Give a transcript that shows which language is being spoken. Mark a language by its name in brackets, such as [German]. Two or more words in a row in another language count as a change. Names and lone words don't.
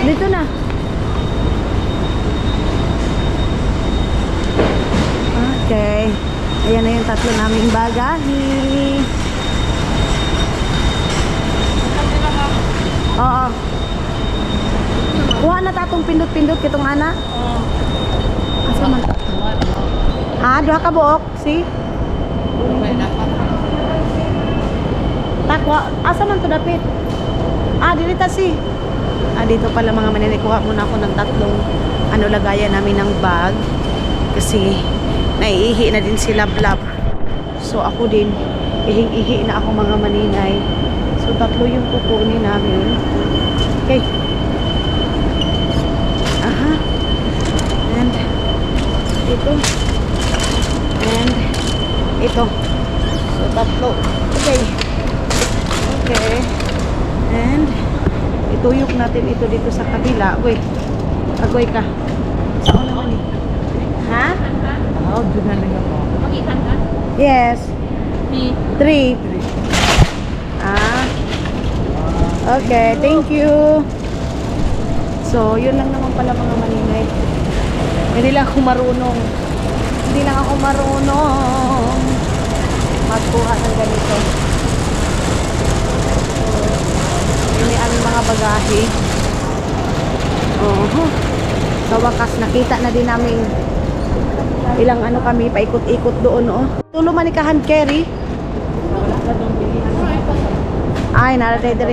[Filipino] Dito na. Okay. Ayan na yung tatlo naming bagahe. Oo. [Cebuano] Kuha na tatong pindot-pindot kitong ana. Asa man? Ha, duha ka buok, si? Takwa, asa man to dapit? Ah, dili ta si. Ah, [Filipino] dito pala mga maninay, kuha muna ako ng tatlong ano lagayan namin ng bag kasi naiihi na din si Lablab. So ako din, ihing-ihi na ako mga maninay. So tatlo yung kukunin namin. Okay. Aha. And ito. And ito. So tatlo. Okay. Okay. And ituyok natin ito dito sa kabila. Wait. Agoy ka. Saan naman eh? Ha? Oh, doon na lang ako. [English] Yes. 3. Ah. Okay, thank you. [Filipino] So, yun lang naman pala mga maninay. Hindi lang ako marunong. Hindi lang ako marunong magkuha ng ganito. Yun yung aming mga bagahe. Sa wakas, nakita na din namin ilang ano kami, paikot-ikot doon, oh. [Cebuano] Tulo man ni ka [English] hand carry. [Cebuano] Ay, naratay dere.